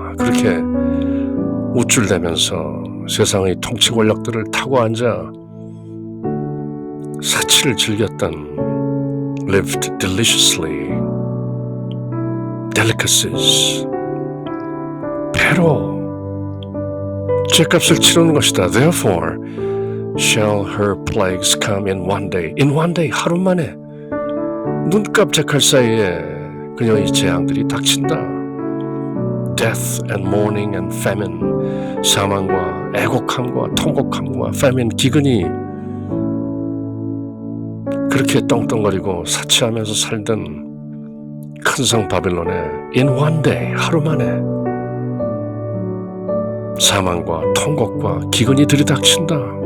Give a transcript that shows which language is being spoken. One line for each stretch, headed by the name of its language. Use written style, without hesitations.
Korean: 그렇게 우쭐대면서 세상의 통치 권력들을 타고 앉아 사치를 즐겼던
English: lived deliciously delicacies.
Korean: 배로 죗값을 치르는 것이다.
English: Therefore shall her plagues come in one day. In one day,
Korean: 하루 만에 눈 깜짝할 사이에 그녀의 재앙들이 닥친다.
English: Death and mourning and famine.
Korean: 사망과 애곡함과 통곡함과 famine, 기근이 그렇게 떵떵거리고 사치하면서 살던 큰 성 바빌론에
English: in one day,
Korean: 하루 만에 사망과 통곡과 기근이 들이닥친다.